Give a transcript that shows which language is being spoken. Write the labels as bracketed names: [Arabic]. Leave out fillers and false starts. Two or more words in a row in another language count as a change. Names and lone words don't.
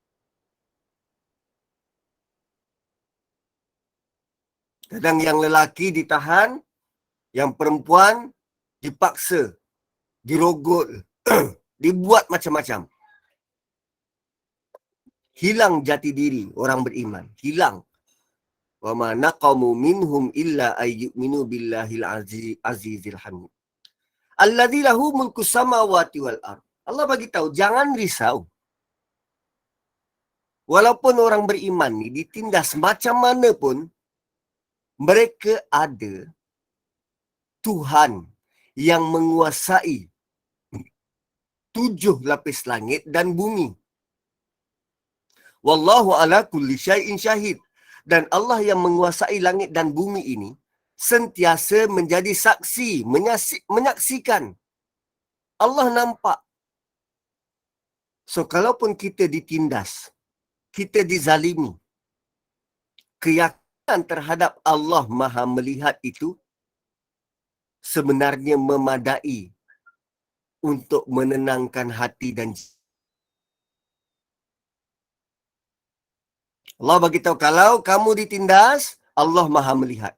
[Malay] Kadang yang lelaki ditahan, yang perempuan dipaksa, dirogol, dibuat macam-macam. Hilang jati diri orang beriman. Hilang. [Arabic] وما نقموا منهم إلا أن يؤمنوا بالله العزيز الحميد. الذي له ملك السماوات والأرض. [Malay] Allah bagi tahu, jangan risau. Walaupun orang beriman ni ditindas macam mana pun, mereka ada Tuhan yang menguasai 7 lapis langit dan bumi. [Arabic] والله على كل شيء شهيد. [Malay] Dan Allah yang menguasai langit dan bumi ini sentiasa menjadi saksi, menyaksikan. Allah nampak. So, kalaupun kita ditindas, kita dizalimi, keyakinan terhadap Allah Maha melihat itu sebenarnya memadai untuk menenangkan hati dan Allah bagi tahu, kalau kamu ditindas, Allah Maha melihat.